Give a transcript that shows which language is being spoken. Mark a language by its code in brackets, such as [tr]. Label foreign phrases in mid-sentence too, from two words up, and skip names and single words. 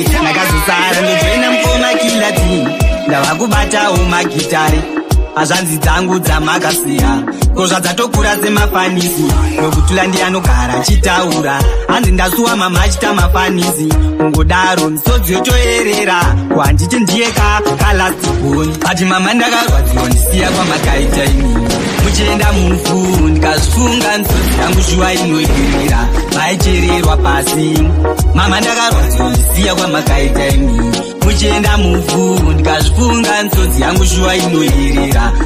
[sn] Ndakazosara ndojoina mukoma kilati, ndava kubatawo magitare. Hazvanzi dzangu dzamakasiya, ko zvadzatokura semafanisi. Nokutula ndianogara achitaura, hanzi ndasuwa mama achita mafanisi. Kungodaro misodzi yotoerera, ko handiti ndiye ka, ka [en] last born. [sn] But mama ndakarwadziwa ndisiya kwamakaita imi. Muchienda muvhu ndikazvifunga misodzi yangu shuwa inoerera. Maichererwa pasi. Mama ndakarwadziwa ndisiya kwamakaita imi. Muchienda muvhu ndikazvifunga misodzi yangu shuwa inoerera.